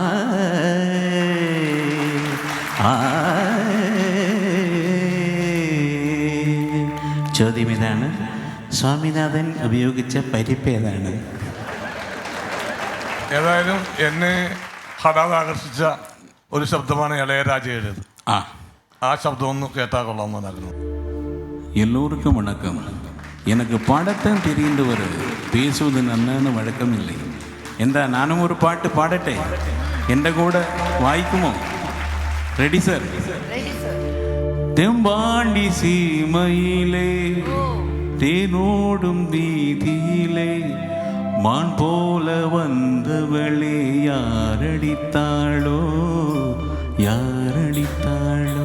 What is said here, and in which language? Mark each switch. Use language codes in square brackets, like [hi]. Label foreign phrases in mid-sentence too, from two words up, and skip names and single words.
[ml] ചോദ്യം ഇതാണ്, സ്വാമിനാഥൻ ഉപയോഗിച്ച പരിപ്പ് ഏതാണ്? ഏതായാലും എന്നെ ഹഠാത് ആകർഷിച്ച ഒരു ശബ്ദമാണ് ഇളയരാജയുടേത്. ആ ശബ്ദം ഒന്ന് കേട്ടാൽ കൊള്ളാമെന്നായിരുന്നു. [ta] எல்லோருக்கும் வணக்கம். எனக்கு பாடத்தான் தெரிந்தவர், பேசுவது நன்னான்னு வழக்கம் இல்லை. [ml] എന്താ നാനും ഒരു പാട്ട് പാടട്ടെ? എൻ്റെ കൂടെ വായിക്കുമോ? റെഡി സർ? [ta] தெம்பாண்டி சீமையிலே தேனோடும் வீதியிலே மான் போல வந்தவளே யாரடிச்சாளோ யாரடிச்சாளோ.